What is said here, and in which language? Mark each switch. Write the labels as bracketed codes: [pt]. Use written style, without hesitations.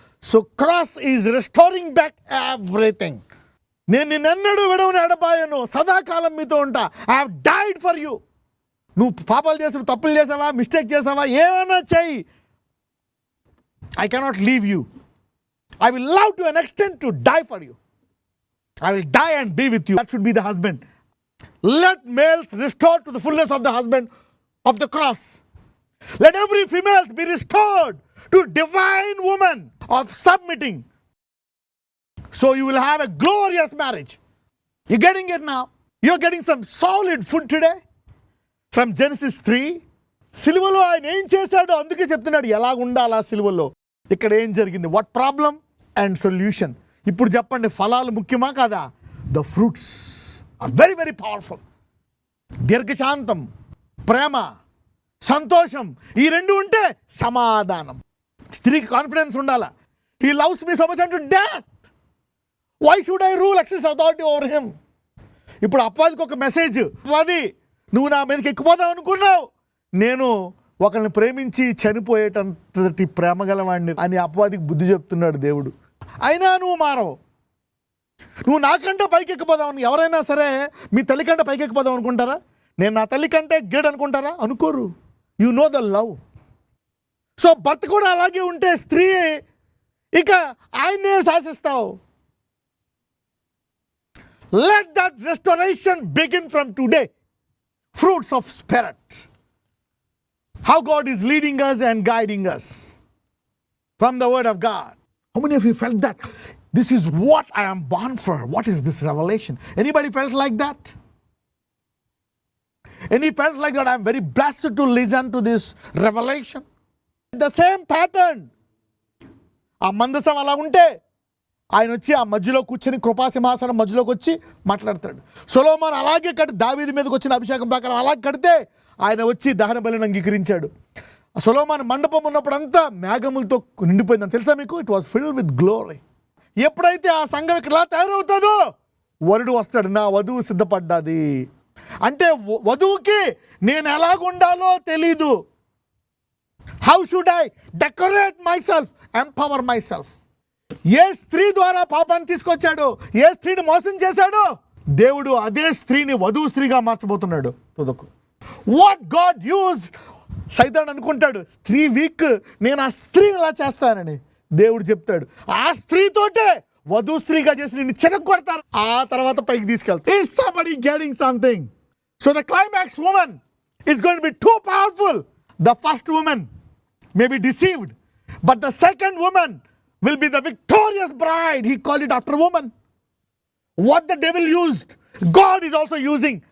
[en] So cross is restoring back everything. [te] నేను నిన్నెన్నడూ విడవని ఎడబాయను, సదాకాలం మీతో ఉంటా. [en] I have died for you. [te] నువ్వు పాపాలు చేసావు, తప్పులు చేసావా, మిస్టేక్ చేసావా, ఏమైనా చెయ్యి, [en] I cannot leave you. I will love to an extent to die for you. I will die and be with you. That should be the husband. Let males restore to the fullness of the husband of the cross. Let every female be restored to divine woman of submitting. So you will have a glorious marriage. You're getting it now. You're getting some solid food today from Genesis 3. [te] సిలువలో ఆయన ఏం చేశాడో అందుకే చెప్తున్నాడు ఎలాగ ఉండాలా సిలువలో. ఇక్కడ ఏం జరిగింది, [en] What problem and solution. [te] ఇప్పుడు చెప్పండి, ఫలాలు ముఖ్యమా కాదా? [en] The fruits are very very powerful. [te] దీర్ఘశాంతం, ప్రేమ, సంతోషం, ఈ రెండు ఉంటే సమాధానం. స్త్రీకి కాన్ఫిడెన్స్ ఉండాలా. [en] He loves me so much unto death. Why should I rule excess authority over him? [te] ఇప్పుడు అపవాదికి ఒక మెసేజ్, అపవాది నువ్వు నా మీదకి ఎక్కిపోదావు అనుకున్నావు, నేను ఒకరిని ప్రేమించి చనిపోయేటంతటి ప్రేమ గలవాడిని అని అపవాదికి బుద్ధి చెప్తున్నాడు దేవుడు. అయినా నువ్వు మారవు. నువ్వు నాకంటే పైకి ఎక్కిపోదావు. ఎవరైనా సరే మీ తల్లి కంటే పైకి ఎక్కిపోదాం అనుకుంటారా? నేను నా తల్లి కంటే గ్రేట్ అనుకుంటారా? అనుకోరు. [en] You know the love. [te] So భర్త కూడా అలాగే ఉంటే స్త్రీ ఇక ఆయన్నే శాసిస్తావు. [en] Let that restoration begin from today. Fruits of Spirit. How God is leading us and guiding us from the Word of God. How many of you felt that? This is what I am born for. What is this revelation? Anybody felt like that? Any felt like that? I am very blessed to listen to this revelation. The same pattern. [te] ఆ మందసం అలా ఉంటే ఆయన వచ్చి ఆ మధ్యలో కూర్చొని కృపాసింహాసనం మధ్యలోకి వచ్చి మాట్లాడతాడు. సొలొమోను అలాగే దావీదు మీదకి వచ్చిన అభిషేకం ప్రకారం అలాగే కడితే ఆయన వచ్చి దహన బలిని అంగీకరించాడు. సొలొమోను మండపం ఉన్నప్పుడు అంతా మేఘములతో నిండిపోయిందని తెలుసా మీకు? [en] It was filled with glory. [te] ఎప్పుడైతే ఆ సంఘం ఇక్కడ తయారవుతుందో వరుడు వస్తాడు, నా వధువు సిద్ధపడ్డాది అంటే వధువుకి నేను ఎలాగుండాలో తెలీదు. [en] How should I decorate myself, empower myself. [te] ఏ స్త్రీ ద్వారా పాపాన్ని తీసుకొచ్చాడో, ఏ స్త్రీని మోసం చేశాడో దేవుడు అదే స్త్రీని వధువు స్త్రీగా మార్చబోతున్నాడు. [en] What God use. [te] సైతాన్ అనుకుంటాడు స్త్రీ వీక్, నేను ఆ స్త్రీని ఇలా చేస్తానని. దేవుడు చెప్తాడు ఆ స్త్రీతోటే వధువు స్త్రీగా చేసి నిన్ను చెరగొడతారు, ఆ తర్వాత పైకి తీసుకెళ్తారు. [en] Is somebody getting something? So the climax woman is going to be too powerful. The first woman may be deceived, but the second woman will be the victorious bride. He called it after woman. What the devil used, God is also using.